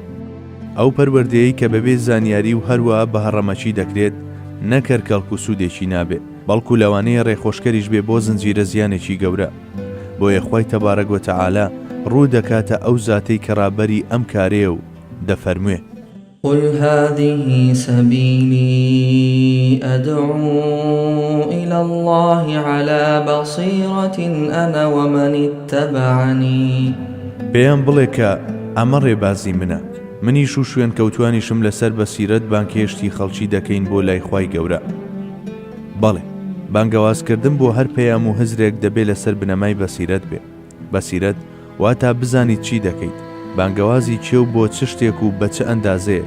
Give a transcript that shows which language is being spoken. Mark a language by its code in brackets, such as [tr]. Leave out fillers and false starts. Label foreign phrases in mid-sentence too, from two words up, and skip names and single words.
[ckb] ئەو پەروەردەیەی کە بەبێ زانیاری و هەروە بە هەڕەمەچی دەکرێت نەکەر کەڵک و سوودێکی نابێ، بەڵکو لەوانەیە ڕێخۆشکەریش بێ بۆ زنجیرە زیانێکی گەورە. بۆیە خوای تەبارەک و تەعالا ڕوو دەکاتە ئەو زاتەی کە ڕابەری ئەم کارەیە و دەفەرموێ: [ar] قل هذه سبيلي أدعو إلى الله على بصيرة أنا ومن اتبعني. [ckb] پێیان بڵێ کە ئەمە ڕێبازی منە، منیش و شوێن کەوتوانیشم لەسەر بەسیرەت بانکێشتی خەڵکی دەکەین بۆ لای خوای گەورە. بەڵێ، بانگەوازکردن بۆ هەر پەیام و هزرێک دەبێت لەسەر بنەمای بەسیرەت بێ. بەسیرەت واتا بزانیت چی دەکەیت، بانگەوازی چێ و بۆ چ شتێک و بە چه ئەندازەیەک.